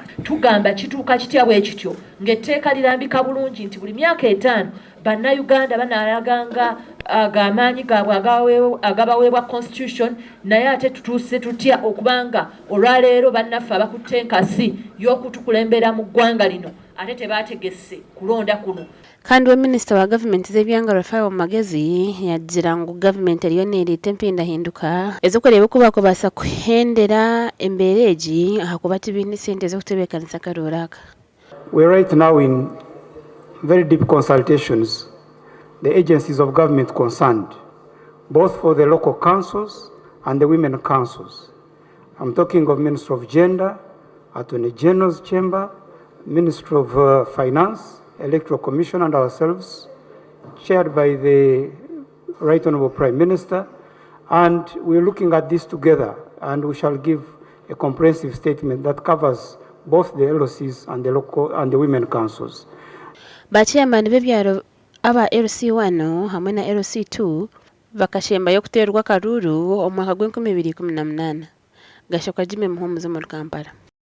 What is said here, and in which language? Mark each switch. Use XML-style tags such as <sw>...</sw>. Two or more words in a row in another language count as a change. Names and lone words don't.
<lg>Tugamba kituuka kitya bwe kityo ng'etteeka lirambika bulungi nti buli myaka 5 bannayuganda banaalaganga ag'amaanyi gaabwe agabaweebwa constitution naye ate tutuuse tutya okubanga olwaleero bannaffe abakutte enkasi y'okutukulembera mu ggwanga lino ate tebaategesse kulonda kuno.</lg> <nyn>Kandi minisita wa gavumenti z'ebyanga Rafael Magezi yagira ngu gavumenti eriyo neereeta empindahinduka ez'okureeba okuba kubaasa kuhendera embeera egi ahakuba tibiine sente ez'okutebeekanisa akaruuru aka.</nyn> <en>We're right now in very deep consultations, the agencies of government concerned, both for the local councils and the women councils. I'm talking of Ministry of Gender, Attorney General's Chamber, Ministry of Finance, Electoral Commission and ourselves, chaired by the Right Honorable Prime Minister, and we're looking at this together and we shall give a comprehensive statement that covers both the LOCs and the local and the women councils.</en> <nyn>Bachairman b'ebyaro aba LC1 hamwe na LC2 bakashemba y'okuteerwa akaruuru omwaka gw'2018 gashoka Jimmy Muhumuza mu Kampala.</nyn>